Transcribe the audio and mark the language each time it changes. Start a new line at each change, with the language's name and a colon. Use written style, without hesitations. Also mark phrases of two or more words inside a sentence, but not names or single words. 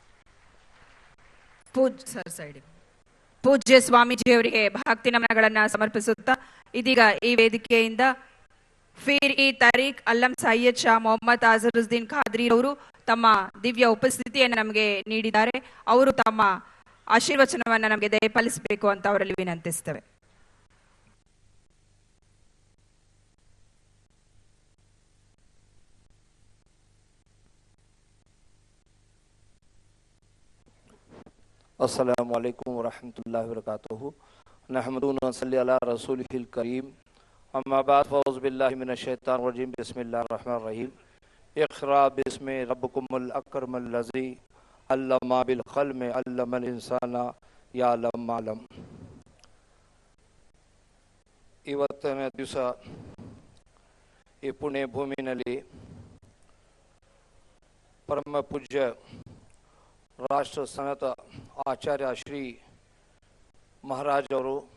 Kannada: ಪೂಜ್ಯ ಸ್ವಾಮೀಜಿಯವರಿಗೆ ಭಕ್ತಿ ನಮನಗಳನ್ನ ಸಮರ್ಪಿಸುತ್ತಾ, ಇದೀಗ ಈ ವೇದಿಕೆಯಿಂದ ಫೀರ್ ಇ ತಾರೀಖ್ ಅಲ್ಲಂ ಸೈಯದ್ ಶಾ ಮೊಹಮ್ಮದ್ ಅಜರುದ್ದೀನ್ ಖಾದ್ರಿ ಅವರು ತಮ್ಮ ದಿವ್ಯ ಉಪಸ್ಥಿತಿಯನ್ನು ನಮಗೆ ನೀಡಿದ್ದಾರೆ. ಅವರು ತಮ್ಮ ಆಶೀರ್ವಚನವನ್ನು ನಮಗೆ ದಯಪಾಲಿಸಬೇಕು ಅಂತ ಅವರಲ್ಲಿ ವಿನಂತಿಸ್ತೇವೆ.
Arabic: السلام عليكم ورحمة الله وبركاته. نحمده ونصلي على رسوله الكريم أما بعد فأعوذ بالله من الشيطان الرجيم. بسم الله الرحمن الرحيم اقرأ باسم ربكم الأكرم الذي علم بالقلم علم الإنسان يعلم ما لم.
Kannada: ಇವತ್ತಿನ ದಿವಸ ಈ ಪುಣ್ಯ ಭೂಮಿನಲ್ಲಿ ಪರಮ ಪೂಜ್ಯ ರಾಷ್ಟ್ರ ಸನ್ನತ ಆಚಾರ್ಯ ಶ್ರೀ ಮಹಾರಾಜ್ ಅವರು